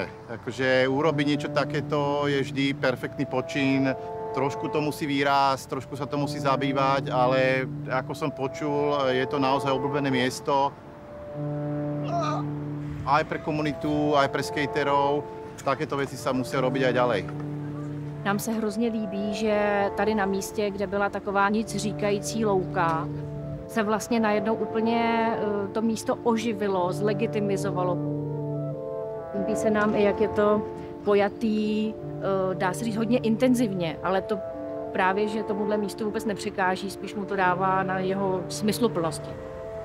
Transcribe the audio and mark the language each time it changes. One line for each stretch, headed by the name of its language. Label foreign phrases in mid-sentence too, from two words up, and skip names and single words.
Slovak: Akože urobiť niečo takéto je vždy perfektný počin. Trošku to musí výrásť, trošku sa to musí zabývať, ale ako som počul, je to naozaj obľúbené miesto. Aj pre komunitu, aj pre skaterov. Takéto věci sa musia robiť aj ďalej.
Czech: Nám se hrozně líbí, že tady na místě, kde byla taková nic říkající louka, se vlastně najednou úplně to místo oživilo, zlegitimizovalo. Líbí se nám i, jak je to pojatý, dá se říct hodně intenzivně, ale to právě, že tomuhle místu vůbec nepřekáží, spíš mu to dává na jeho smysluplnosti.